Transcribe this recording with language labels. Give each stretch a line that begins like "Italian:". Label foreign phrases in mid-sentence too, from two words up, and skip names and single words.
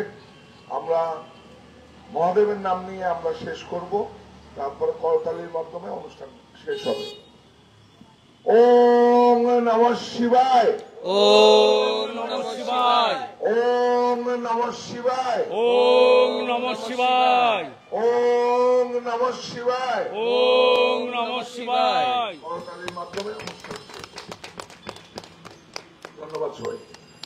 Bangla: আমরা মহাদেবের নাম নিয়ে আমরা শেষ করব, তারপর করতালির মাধ্যমে অনুষ্ঠান শেষ হবে।
Sanskrit: ॐ नमः शिवाय, ॐ नमः शिवाय, ॐ नमः शिवाय, ॐ नमः शिवाय, ॐ नमः शिवाय, ॐ नमः शिवाय।
Bangla: করতালির মাধ্যমে অনুষ্ঠান শেষ। ধন্যবাদ সবাই।